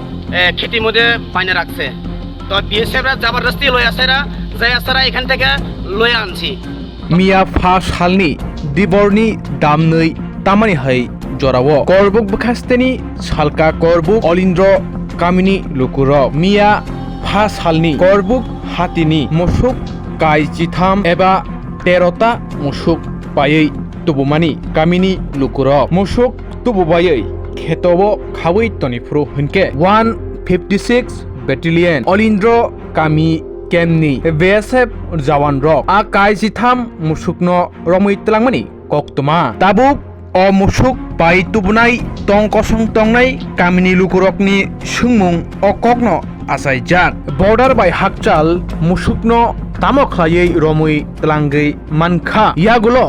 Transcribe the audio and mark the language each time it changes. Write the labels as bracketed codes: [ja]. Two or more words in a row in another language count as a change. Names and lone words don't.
[bn] খেতির মধ্যে পাইনে রাখছে। তো বিএসএফরা জবরদস্তি লই আসেরা যাই আসেরা এখান থেকে লই আনছি। [trk] মিয়া ফা সালনি দিবরনি দামनै তামানি হাই জরাও করবুক বখাস্তেনি সালকা করবুক অলিন্দ্র কামিনী লুকুর মিয়া ফা সালনি করবুক হাতিনি মুসুক কাই চিথাম এবা 13টা মুসুক পাयै তুবুমানি কামিনী লুকুর মুসুক তুবুবাयै খেতব খাওই তনিফ্রু হনকে 156 ব্যাটালিয়ন অলিন্দ্র কামি কেমনি BSF Jawan rok a kai Chitham musukno romui tlangmani koktoma tabuk o musuk pai tubunai tong kosong tongnai kamini lukurokni sungmung o kokno asaijak border by hakchal musukno tamo khlaiei romui tlangei mankha yagulo